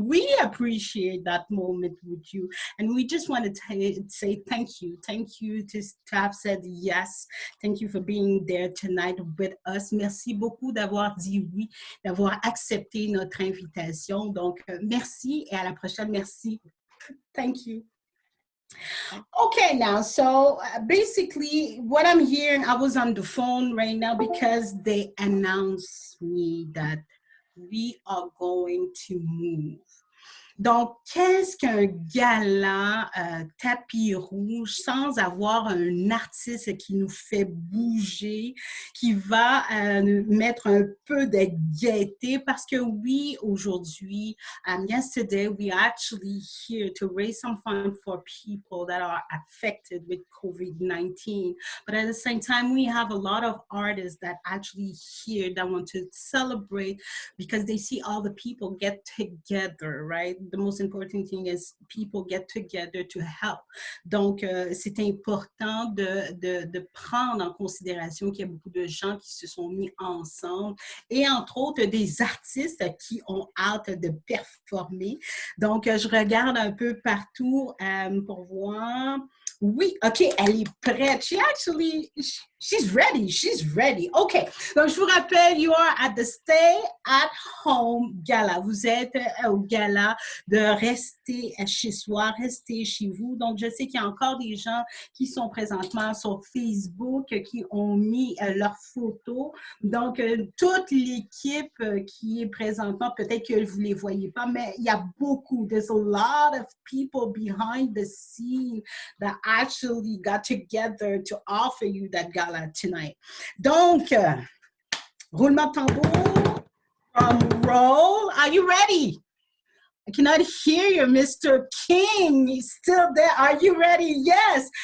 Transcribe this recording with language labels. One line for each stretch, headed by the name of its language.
English: We appreciate that moment with you. And we just want to say thank you. Thank you to have said yes. Thank you for being there tonight with us.
French: Merci beaucoup d'avoir dit oui, d'avoir accepté notre invitation. Donc, merci et à la prochaine. Merci.
English: Thank you. Okay, now, so basically what I'm hearing, I was on the phone right now because they announced me that we are going to move.
French: Donc, qu'est-ce qu'un gala tapis rouge sans avoir un artiste qui nous fait bouger, qui va mettre un peu de gaieté? Parce que oui, aujourd'hui,
English: yesterday, we are actually here to raise some funds for people that are affected with COVID-19. But at the same time, we have a lot of artists that actually here that want to celebrate because they see all the people get together, right? The most important thing is people get together to help.
French: Donc, c'est important de prendre en considération qu'il y a beaucoup de gens qui se sont mis ensemble et entre autres des artistes qui ont hâte de performer. Donc, je regarde un peu partout pour voir. Oui, OK, elle est prête.
English: She's ready. She's ready. OK.
French: Donc, je vous rappelle,
English: you are at the Stay At Home Gala.
French: Vous êtes au gala de rester chez soi, rester chez vous. Donc, je sais qu'il y a encore des gens qui sont présentement sur Facebook, qui ont mis leurs photos. Donc, toute l'équipe qui est présentement, peut-être que vous ne les voyez pas, mais il y a beaucoup.
English: There's a lot of people behind the scene that actually got together to offer you that gala tonight.
French: Donc, roulement de tambour, roll.
English: Are you ready? I cannot hear you, Mr. King. He's still there. Are you ready? Yes.